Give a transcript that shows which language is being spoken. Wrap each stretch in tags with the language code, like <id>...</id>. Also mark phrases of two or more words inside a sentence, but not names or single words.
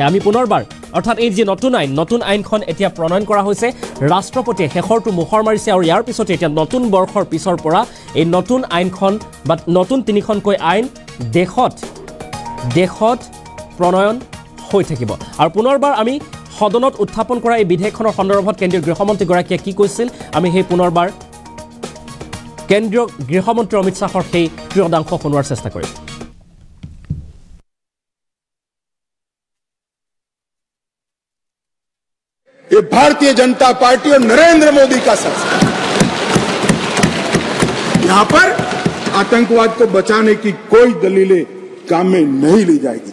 <as>আমি পুনৰবাৰ অৰ্থাৎ এই যি নতুন আইনখন এতিয়া প্ৰণয়ন কৰা হৈছে, ৰাষ্ট্ৰপতিয়ে শেষৰটো মোহৰ মাৰিছে আৰু ইয়াৰ পিছতে এতিয়া নতুন বৰ্ষৰ পিছৰ পৰা এই নতুন আইনখন বা নতুন তিনিখনকৈ আইন দেশত প্ৰণয়ন হৈ থাকিব। আৰু পুনৰবাৰ আমি সদনত উত্থাপন কৰা এই বিধেয়কখনৰ সন্দৰ্ভত কেন্দ্ৰীয় গৃহমন্ত্ৰীগৰাকীয়ে কি কৈছিল আমি সেই পুনৰবাৰ কেন্দ্ৰীয় গৃহমন্ত্ৰী অমিত শ্বাহৰ সেই ক্ৰিয়দাংশ শুনোৱাৰ চেষ্টা কৰিম।</as> <hi>ये भारतीय जनता पार्टी और नरेंद्र मोदी का शासन, यहां पर आतंकवाद को बचाने की कोई दलीलें काम में नहीं ली जाएगी।</hi>